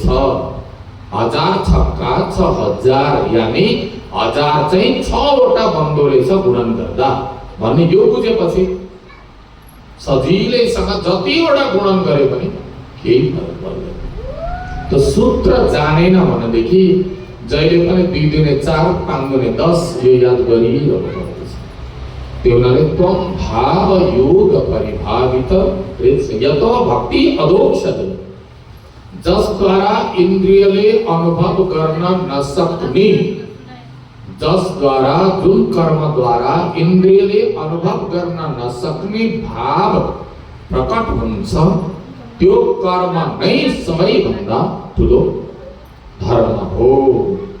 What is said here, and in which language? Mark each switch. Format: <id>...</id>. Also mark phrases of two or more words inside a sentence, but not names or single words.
<ne>1000 छक्का 6000, यानी 1000 चाहिँ 6 वटा बन्दो रहेछ गुणन गर्दा भन्ने यो बुझेपछि सजिलैसँग जतिवटा गुणन गरे पनि केही फरक पर्दैन। त सूत्र जानेन भनेदेखि जहिले पनि 2 दुने 4 5 दुने 10 यो याद गरिरहेको पर्छ। त्यो हुनाले</ne> <sa>त्वम भाव योग परिभावित यतो भक्ति अदोक्षते,</sa> <ne>जसद्वारा इन्द्रियले अनुभव गर्न नसक्ने, जसद्वारा जुन कर्मद्वारा इन्द्रियले अनुभव गर्न नसक्ने भाव प्रकट हुन्छ त्यो कर्म नै सबैभन्दा ठुलो धर्म हो।</ne>